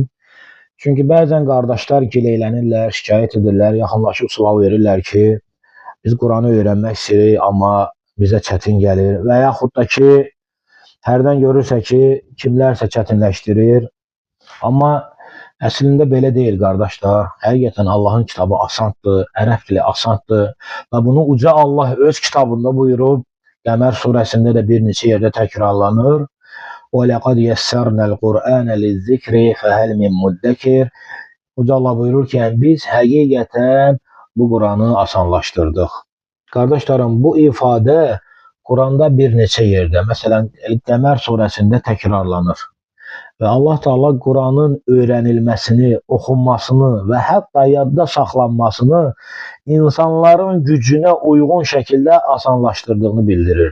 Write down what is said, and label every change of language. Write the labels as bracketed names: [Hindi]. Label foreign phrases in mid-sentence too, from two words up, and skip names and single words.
[Azerbaijani] Çünki bəzən qardaşlar gileylənirlər, şikayət edirlər, yaxınlaşıb sual verirlər ki, biz Quranı öyrənmək istəyirik, amma bizə çətin gəlir və yaxud da ki, hərdən görürsə ki, kimlərsə çətinləşdirir. Amma əslində belə deyil, qardaşlar. Həqiqətən Allahın kitabı asandır, ərəb dili asandır və bunu uca Allah öz kitabında buyurub, Qəmər surəsində də bir neçə yerdə təkrarlanır. [Arabic] وَلَقَدْ يَسَّرْنَا الْقُرْآنَ لِلذِّكْرِ فَهَلْ مِنْ مُدَّكِرٍ. [Azerbaijani] Uca Allah buyurur ki, biz həqiqətən bu Quranı asanlaşdırdıq. Qardaşlarım, bu ifadə Quranda bir neçə yerdə, məsələn, Qəmər surəsində təkrarlanır. Və Allah Teala Quranın öyrənilməsini, oxunmasını və hətta yadda saxlanmasını insanların gücünə uyğun şəkildə asanlaşdırdığını bildirir.